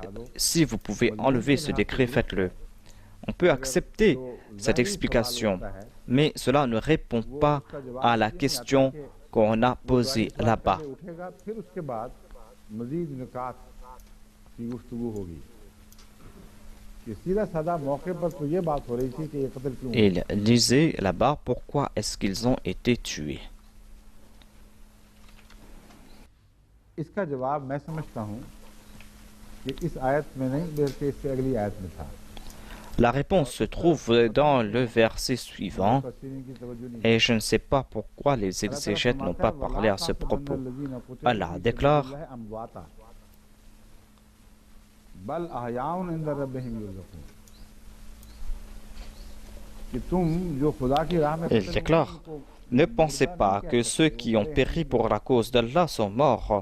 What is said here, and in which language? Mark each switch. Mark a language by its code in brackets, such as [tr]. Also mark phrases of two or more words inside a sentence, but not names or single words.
[fr] Si vous pouvez enlever ce décret, faites-le. On peut accepter cette explication, mais cela ne répond pas à la question qu'on a posée là-bas. Il disait là-bas pourquoi est-ce qu'ils ont été tués. [ur] اس کا جواب میں سمجھتا ہوں کہ اس آیت میں نہیں بلکہ اس سے اگلی آیت میں تھا. [fr] La réponse se trouve dans le verset suivant, et je ne sais pas pourquoi les exégètes n'ont pas parlé à ce propos. Allah déclare Il déclare, ne pensez pas que ceux qui ont péri pour la cause d'Allah sont morts.